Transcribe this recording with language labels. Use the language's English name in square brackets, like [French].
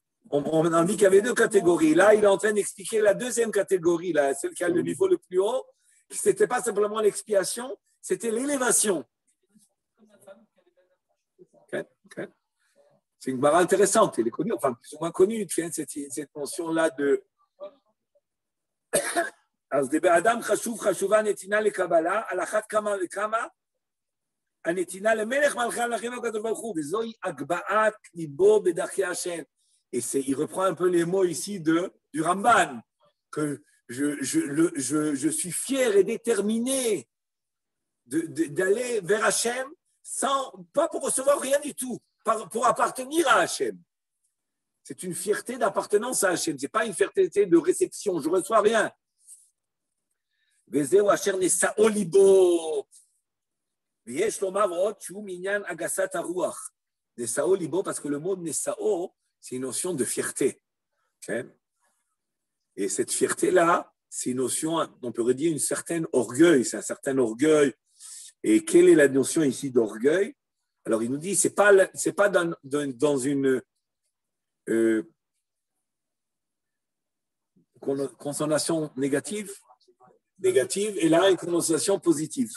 [French] On a dit qu'il y avait deux catégories. Là, il est en train d'expliquer la deuxième catégorie, là, celle qui a le niveau le plus haut. Ce n'était pas simplement l'expiation, c'était l'élévation. Okay. C'est une Gemara intéressante, elle est connue, enfin plus ou moins connue, cette notion-là de. [Hebrew] אז באדם חשובה הנתינה לקבלה, על אחת כמה וכמה, הנתינה למלך מלכי המלכים הקדוש ברוך הוא, וזוהי הגבהת ליבו בדרכי השם. [French] Et il reprend un peu les mots ici du Ramban, que je suis fier et déterminé d'aller vers Hachem, pas pour recevoir rien du tout, pour appartenir à Hachem. C'est une fierté d'appartenance à Hachem, ce n'est pas une fierté de réception, je ne reçois rien. [Hebrew] וזהו אשר נשאו ליבו. ויש לומר עוד שהוא מעניין הגסת הרוח. נשאו ליבו, [French] parce que le mot נשאו, c'est une notion de fierté. Okay? Et cette fierté-là, c'est une notion, on pourrait dire, une certaine orgueil, c'est un certain orgueil. Et quelle est la notion ici d'orgueil? Alors il nous dit, c'est pas dans une connotation négative, et là une connotation positive.